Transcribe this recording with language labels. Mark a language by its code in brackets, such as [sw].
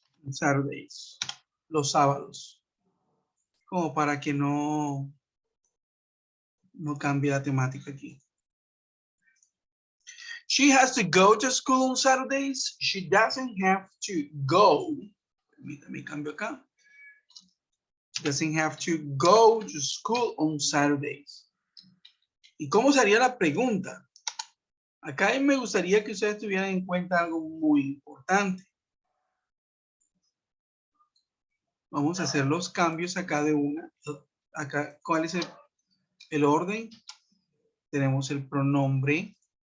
[es] Saturdays, los sábados, como para que no cambie la temática aquí. [en] She has to go to school on Saturdays. She doesn't have to go. [es] Permítame, cambio acá. [en] She doesn't have to go to school on Saturdays. [es] ¿Y cómo sería la pregunta? Acá me gustaría que ustedes tuvieran en cuenta algo muy importante. Vamos a hacer los cambios acá de una. Acá, ¿cuál es el orden? Tenemos el pronombre.